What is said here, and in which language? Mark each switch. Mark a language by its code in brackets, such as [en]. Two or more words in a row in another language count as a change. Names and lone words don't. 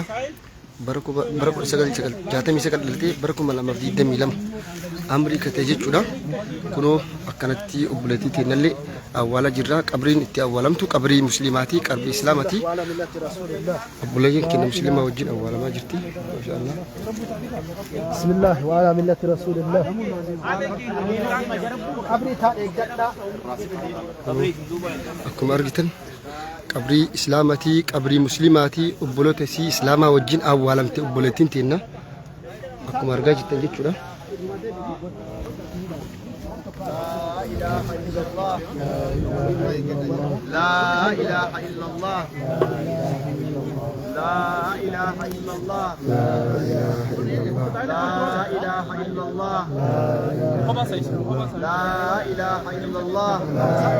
[om] bara 1969 dhalatee bara 2022 amrii katee jechuudha. Kunoo akkanatti obboleettii teenyallee awwaala jirra. Qabriin itti awwaalamtu qabrii muslimaatii, qabrii islaamaatii. Obboleeyyiin keenya muslimaa wajjin awwaalamaa jirti. Maashaallah. [ar] بسم الله وعلى ملة رسول الله. [om] Qabrii taa'ee gaddaa. Akkuma argitan qabrii islaamaatii, qabrii muslimaatii, obboloota isii islaamaa wajjin awwaalamte obboleettiin teenya akkuma argaa jirtan jechuudha. [ar] لا إله إلا الله لا إله إلا الله لا إله إلا الله لا إله إلا الله لا